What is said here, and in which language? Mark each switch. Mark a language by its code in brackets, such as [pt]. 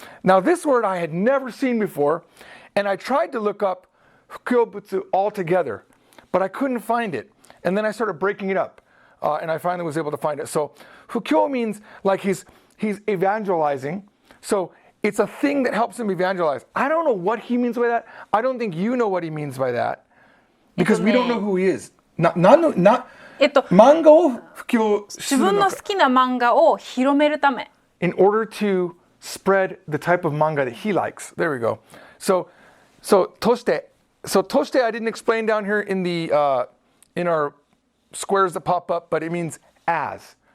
[en] Now this word I had never seen before, and I tried to look up fukyobutsu altogether, but I couldn't find it. And then I started breaking it up, and I finally was able to find it. So fukyo means like he's evangelizing. So it's a thing that helps him evangelize. I don't know what he means by that. I don't think you know what he means by that, because we don't know who he is. [ja] Mangaを布教するのか。自分の好きな漫画を広めるため。 [en] In order to spread the type of manga that he likes. There we go. So toshite. So toshite I didn't explain down here in the in our squares that pop up, but it means as.